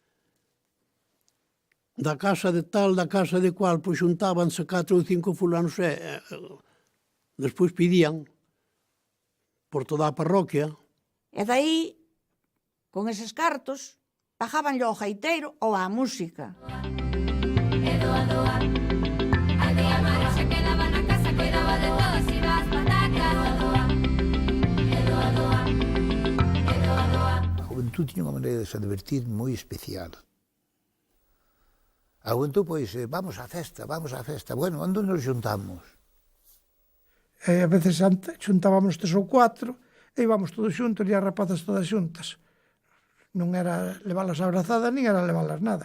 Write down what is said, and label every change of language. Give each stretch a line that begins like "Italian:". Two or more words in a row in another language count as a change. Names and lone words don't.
Galician: Da casa de tal, da casa de cual, pois xuntábanse 4 ou 5 fulanos e despois pedían por toda a parroquia. E dai, con eses cartos, pagabanlle ao gaiteiro ou á música. E doa, doa, a tía Mari se quedaba na casa, cuidaba de todos, iba as patacas, doa, e doa, doa, e doa, doa. A juventud tiña unha maneira de se divertir moi especial. A juventud, pois, vamos á festa. Bueno, onde nos juntamos? A veces xuntábamos 3 ou 4, e íbamos todos xuntos, e as rapazas todas xuntas. Non era leválas abrazadas, nin era leválas nada.